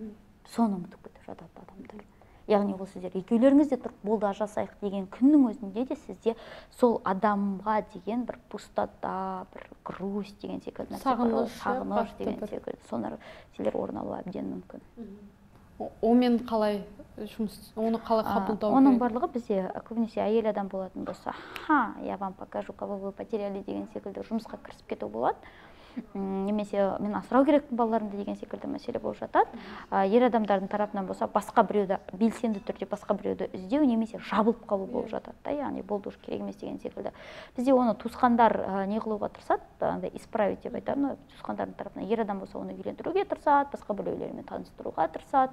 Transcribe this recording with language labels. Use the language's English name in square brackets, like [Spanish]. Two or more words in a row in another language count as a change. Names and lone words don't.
[Kazakh] Соны ұмытып кетіп жатады адамдар. яғни ол сіздер екеулеріңіз де тұрып болды ажырасайық деген күннің өзінде де сізде сол адамға деген бір пустота, бір грусть деген секілді нәрсе бар ғой, сағыныш деген секілді сол нәрселер орын алуы әбден мүмкін. Онымен қалай жұмыс, оны қалай қабылдау керек? Оның барлығы бізде көбінесе әйел адам болатын болса, [Russian] я вам покажу, кого вы потеряли [Kazakh] деген секілді жұмысқа кірісіп кету болады. Немесе мен асырау керекпін балаларымды деген секілді мәселе болып жатады. Ер адамдардың тарапынан болса, басқа біреуді белсенді түрде басқа біреуді іздеу немесе жабылып қалу болып жатады да, яғни болды уже керек емес деген секілді. Бізде оны туысқандар не қылуға тырысады, андай исправить деп айтады, туысқандардың тарапынан ер адам болса оны үйлендіруге тырысады, басқа біреулермен таныстыруға тырысады.